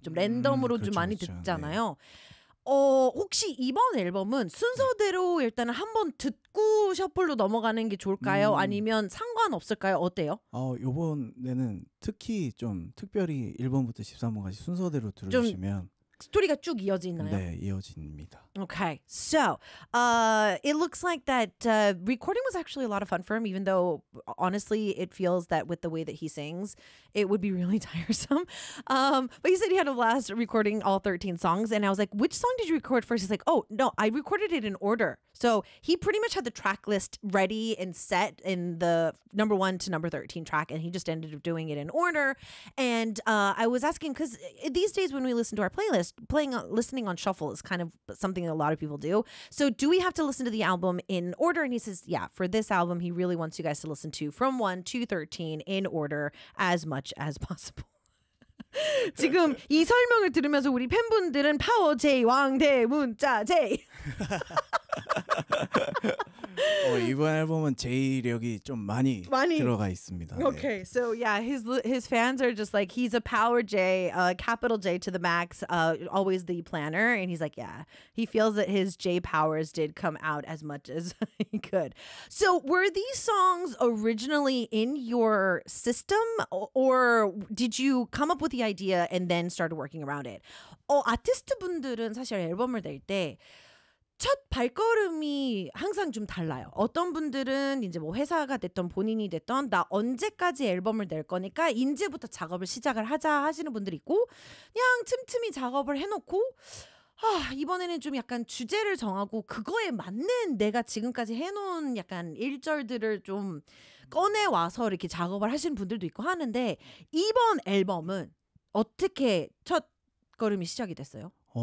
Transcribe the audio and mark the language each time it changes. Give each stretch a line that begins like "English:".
Korean: 좀 랜덤으로 그렇죠, 좀 많이 그렇죠. 듣잖아요. 네. 혹시 이번 앨범은 순서대로 일단은 한번 듣고 셔플로 넘어가는 게 좋을까요? 아니면 상관없을까요? 어때요? 이번에는 특히 좀 특별히 1번부터 13번까지 순서대로 들으시면 스토리가 쭉 이어지나요? 네, 이어집니다.
English: Okay, so it looks like that recording was actually a lot of fun for him, even though honestly it feels that with the way that he sings, it would be really tiresome. But he said he had a blast recording all 13 songs, and I was like, which song did you record first? He's like, oh, no, I recorded it in order. So he pretty much had the track list ready and set in the number one to number 13 track, and he just ended up doing it in order. And I was asking, because these days when we listen to our playlist, listening on shuffle is kind of something that a lot of people do. So do we have to listen to the album in order? And he says, yeah, for this album, he really wants you guys to listen to from 1 to 13 in order as much as possible.
Korean: 지금 이 설명을 들으면서 우리 팬분들은 파워 제이 왕대 문자 제이. 이번 앨범은 제이력이 좀 많이 들어가 있습니다.
English: Okay, 네. So yeah, his fans are just like he's a power J, capital J to the max, always the planner, and he's like, yeah, he feels that his J powers did come out as much as he could. So were these songs originally in your system, or did you come up with the idea and then started working around it?
Korean: 아티스트분들은 사실 앨범을 낼 때 첫 발걸음이 항상 좀 달라요. 어떤 분들은 이제 뭐 회사가 됐던 본인이 됐던 나 언제까지 앨범을 낼 거니까 이제부터 작업을 시작을 하자 하시는 분들이 있고 그냥 틈틈이 작업을 해놓고 이번에는 좀 약간 주제를 정하고 그거에 맞는 내가 지금까지 해놓은 약간 일절들을 좀 꺼내와서 이렇게 작업을 하시는 분들도 있고 하는데 이번 앨범은 어떻게 첫 걸음이 시작이 됐어요?